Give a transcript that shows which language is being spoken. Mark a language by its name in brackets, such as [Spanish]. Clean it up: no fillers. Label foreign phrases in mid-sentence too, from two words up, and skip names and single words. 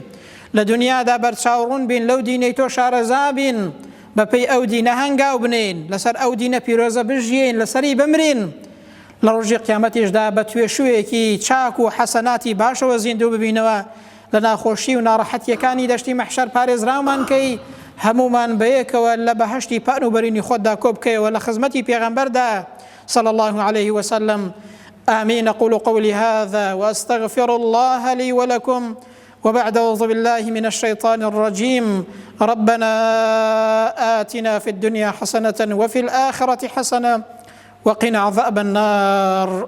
[Central Kurdish] لە دنیادا بەرچاوڕوون بین، لەو دینەی تۆ شارەزا بین، بەپێی ئەو دینە هەنگاو بنین، لەسەر ئەو دینە پیرۆزە بژین، لەسەری بمرین، لە ڕۆژی قیامەتیشدا بە توێشوویەکی چاک و حەسەناتی باشەوە زیندوو ببینەوە، لە ناخۆشی و ناڕەحەتیەکانی دەشتی مەحشەر پارێزراومان کەی، هەمومان بەیەکەوە لە بەهەشتی پان و بەرینی خۆتدا کۆ بکەیەوە لە خزمەتی پێغەمبەردا [Arabic] صلى الله عليه وسلم. آمين. أقول قولي هذا وأستغفر الله لي ولكم. وبعد أعوذ بالله من الشيطان الرجيم. ربنا آتنا في الدنيا حسنة وفي الآخرة حسنة وقنا عذاب النار.